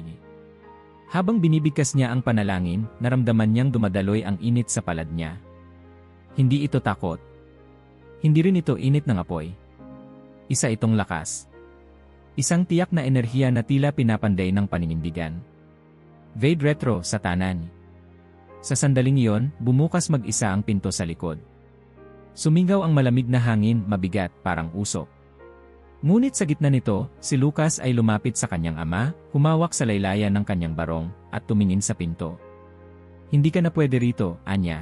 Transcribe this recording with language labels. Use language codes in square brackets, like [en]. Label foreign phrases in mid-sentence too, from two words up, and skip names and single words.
[tl] Habang binibigkas niya ang panalangin, naramdaman niyang dumadaloy ang init sa palad niya. Hindi ito takot. Hindi rin ito init ng apoy. Isa itong lakas. Isang tiyak na enerhiya na tila pinapanday ng paninindigan. [la] Vade retro, Satanan. [tl] Sa sandaling iyon, bumukas mag-isa ang pinto sa likod. Sumingaw ang malamig na hangin, mabigat, parang usok. Ngunit sa gitna nito, si Lucas ay lumapit sa kanyang ama, humawak sa laylayan ng kanyang barong, at tumingin sa pinto. Hindi ka na pwede rito, anya.